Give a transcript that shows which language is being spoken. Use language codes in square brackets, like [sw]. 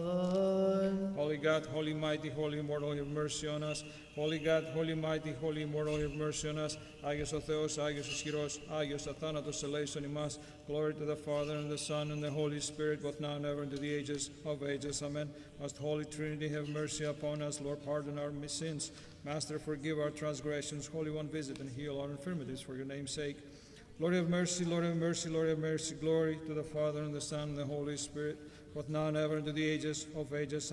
[en] Holy God, holy mighty, holy immortal, have mercy on us. Holy God, holy mighty, holy immortal, have mercy on us. [el] Άγιος ο Θεός, Άγιος ο ισχυρός, Άγιος αθάνατος ελέησον ημάς. [en] Glory to the Father, and the Son, and the Holy Spirit, both now and ever, into the ages of ages. Amen. Most Holy Trinity, have mercy upon us. Lord, pardon our sins. Master, forgive our transgressions. Holy One, visit and heal our infirmities for your name's sake. Lord, have mercy, Lord, have mercy, Lord, have mercy. Glory to the Father, and the Son, and the Holy Spirit, both now and ever, into the ages of ages.